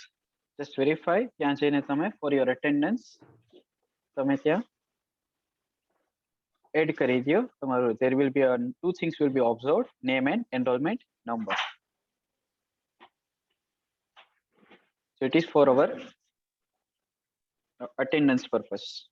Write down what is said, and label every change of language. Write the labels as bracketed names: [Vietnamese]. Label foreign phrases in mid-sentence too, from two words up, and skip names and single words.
[English] Just verify [Gujarati] ત્યાં જઈને તમે [English] for your attendance [Gujarati] તમે ત્યાં add કરી દો તમારું. [English] There will be two things will be observed, name and enrollment number. So it is for our attendance purpose.